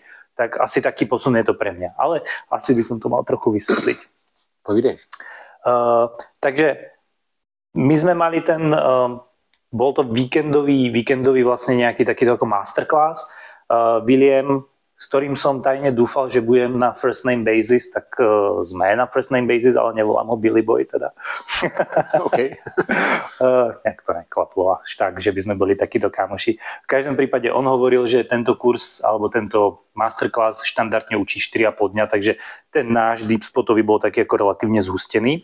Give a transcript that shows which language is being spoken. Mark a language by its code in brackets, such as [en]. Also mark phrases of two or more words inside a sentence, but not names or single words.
[sk] Tak asi taký posun je to pre mňa. Ale asi by som to mal trochu vysvetliť. [cs] Povídej. [sk] Takže my sme mali bol to víkendový vlastne nejaký takýto ako masterclass. William, s ktorým som tajne dúfal, že budem na [en] first name basis, [sk] tak sme na [en] first name basis, [sk] ale nevolám ho Billy Boy teda. OK. Nejak to neklaplo až tak, že by sme boli takíto kámoši. V každom prípade on hovoril, že tento kurz alebo tento masterclass štandardne učí 4,5 dňa, takže ten náš Deep Spotový bol taký ako relatívne zhustený.